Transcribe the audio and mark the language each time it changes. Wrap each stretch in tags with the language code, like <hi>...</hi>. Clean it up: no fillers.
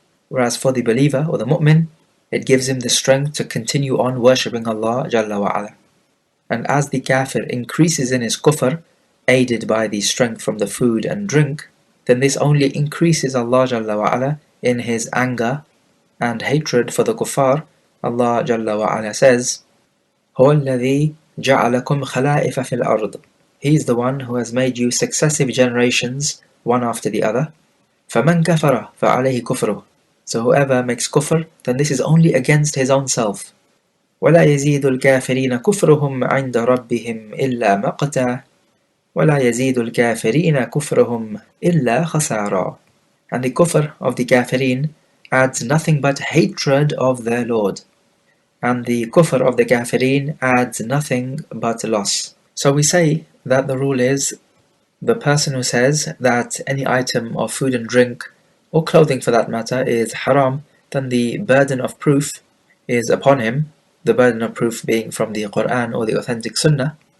<en>Whereas for the believer or the mu'min, it gives him the strength to continue on worshipping Allah Jalla wa Ala. And as the kafir increases in his kufr, aided by the strength from the food and drink, then this only increases Allah Jalla wa Ala in his anger and hatred for the kuffar. Allah Jalla wa Ala says,</en> <ar>هُوَ الَّذِي جَعَلَكُمْ خَلَائِفَ فِي الْأَرْضِ.</ar> <en>He is the one who has made you successive generations, one after the other.</en> <ar>فَمَنْ كَفَرَ فَعَلَيْهِ كُفْرُهُ.</ar> <en>So whoever makes kufr, then this is only against his own self.</en> <ar>ولا يزيد الكافرين كفرهم عند ربهم إلا مقتا ولا يزيد الكافرين كفرهم إلا خسارا.</ar> <en>And the kufr of the kafirin adds nothing but hatred of their Lord, and the kufr of the kafirin adds nothing but loss. So we say that the rule is, the person who says that any item of food and drink, or clothing for that matter, is haram, then the burden of proof is upon him, the burden of proof being from the Quran or the authentic Sunnah.</en>